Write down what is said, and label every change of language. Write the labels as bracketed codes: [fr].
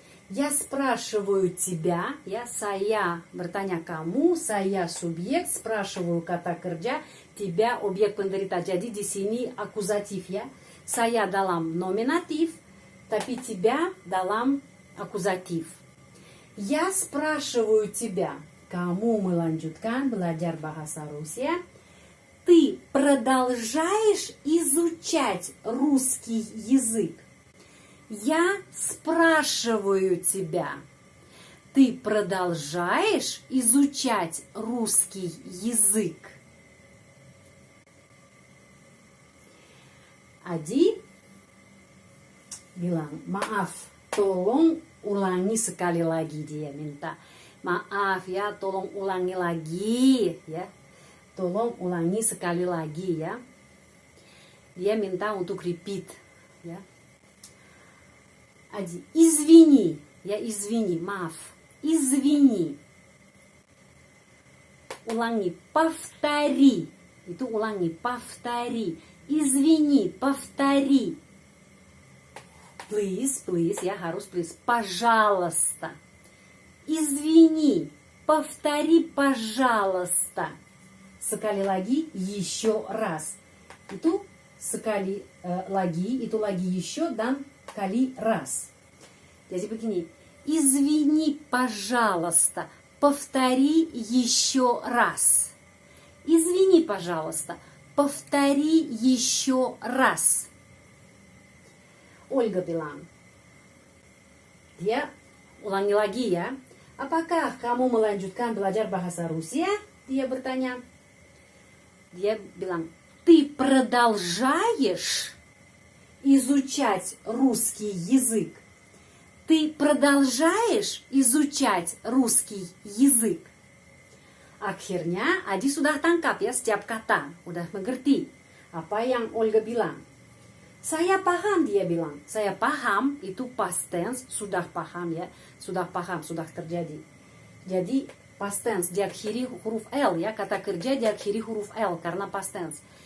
[ru] Я спрашиваю тебя, [id] ya saya bertanya kamu, saya subjek, спрашиваю kata kerja, тебя objek penderita. Jadi di sini akuzatif ya. Saya dalam nominatif, tapi тебя dalam akuzatif. [ru] Я спрашиваю тебя. [id] Kamu melanjutkan belajar bahasa Rusia. [ru] Ты продолжаешь изучать русский язык. Я спрашиваю тебя. Ты продолжаешь изучать русский язык? [id] Ади bilang, maaf, tolong ulangi sekali lagi, dia minta. Maaf ya, tolong ulangi lagi ya. Tolong ulangi sekali lagi ya. Dia minta untuk repeat ya. [ru] Ади, извини, я извини, маф, извини. [id] Ulangi, повтори. Itu ulangi, повтори. [ru] Извини, повтори. [en] Please, please, [id] ya harus [en] please. [ru] Пожалуйста. Извини, повтори, пожалуйста. [id] Sekali lagi, [ru] еще раз. [id] Itu sekali lagi, itu lagi еще dan kali раз. Jadi begini. [ru] Извини, пожалуйста. Повтори еще раз. Извини, пожалуйста. Повтори еще раз. [id] Ольga bilang. Dia ulangi lagi ya. Apakah kamu melanjutkan belajar bahasa Rusia? Dia bertanya. Dia bilang. [ru] Ты продолжаешь изучать русский язык? Ты продолжаешь изучать русский язык? [id] Akhirnya Adi sudah tangkap ya setiap kata, udah mengerti apa yang Olga bilang. Saya paham, dia bilang. Saya paham itu past tense, sudah paham ya, sudah paham, sudah terjadi. Jadi past tense diakhiri huruf L ya, kata kerja diakhiri huruf L karena past tense.